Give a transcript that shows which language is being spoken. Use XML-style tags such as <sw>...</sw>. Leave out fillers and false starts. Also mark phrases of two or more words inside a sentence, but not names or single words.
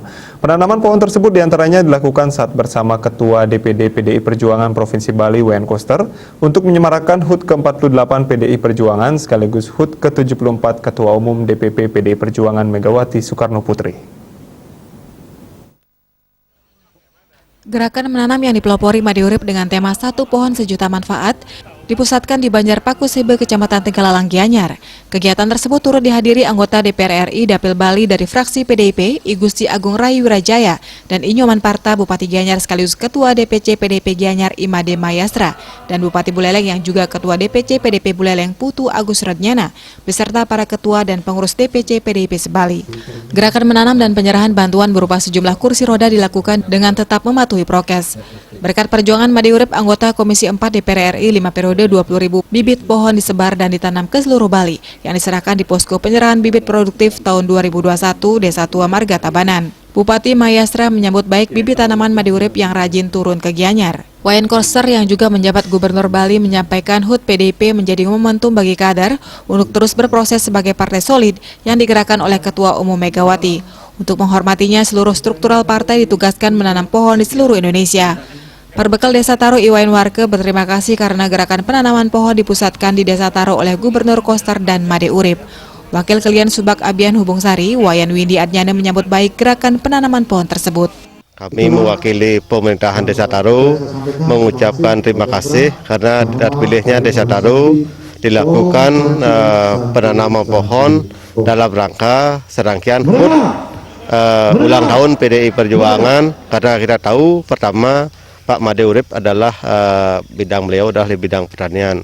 <id>Penanaman pohon tersebut diantaranya dilakukan saat bersama Ketua DPD PDI Perjuangan Provinsi Bali Wayan Koster untuk menyemarakan HUT ke-48 PDI Perjuangan sekaligus HUT ke-74 Ketua Umum DPP PDI Perjuangan Megawati Soekarno Putri. Gerakan menanam yang dipelopori Made Urip dengan tema Satu Pohon Sejuta Manfaat dipusatkan di Banjar Pakusibe, Kecamatan Tegalalang, Gianyar. Kegiatan tersebut turut dihadiri anggota DPR RI Dapil Bali dari fraksi PDIP, I Gusti Agung Rayu Wirajaya, dan I Nyoman Parta, Bupati Gianyar sekaligus Ketua DPC PDIP Gianyar Imade Mayastra, dan Bupati Buleleng yang juga Ketua DPC PDIP Buleleng Putu Agus Radnyana, beserta para ketua dan pengurus DPC PDIP sebali. Gerakan menanam dan penyerahan bantuan berupa sejumlah kursi roda dilakukan dengan tetap mematuhi prokes. Berkat perjuangan Made Urip, anggota Komisi 4 DPR RI 5 periode 20.000 bibit pohon disebar dan ditanam ke seluruh Bali yang diserahkan di posko penyerahan bibit produktif tahun 2021 Desa Tua Marga Tabanan. Bupati Mayastra menyambut baik bibit tanaman Made Urip yang rajin turun ke Gianyar. Wayan Koster yang juga menjabat Gubernur Bali menyampaikan HUT PDIP menjadi momentum bagi kader untuk terus berproses sebagai partai solid yang digerakkan oleh Ketua Umum Megawati. Untuk menghormatinya, seluruh struktural partai ditugaskan menanam pohon di seluruh Indonesia. Perbekal Desa Taro, Iwayan Warke berterima kasih karena gerakan penanaman pohon dipusatkan di Desa Taro oleh Gubernur Koster dan Made Urip. Wakil Kelian Subak Abian Hubung Sari, Wayan Windy Adnyana menyambut baik gerakan penanaman pohon tersebut. Kami mewakili pemerintahan Desa Taro mengucapkan terima kasih karena terpilihnya Desa Taro dilakukan penanaman pohon dalam rangka serangkaian HUT ulang tahun PDI Perjuangan, karena kita tahu pertama Pak Made Urip adalah beliau adalah di bidang pertanian.</id>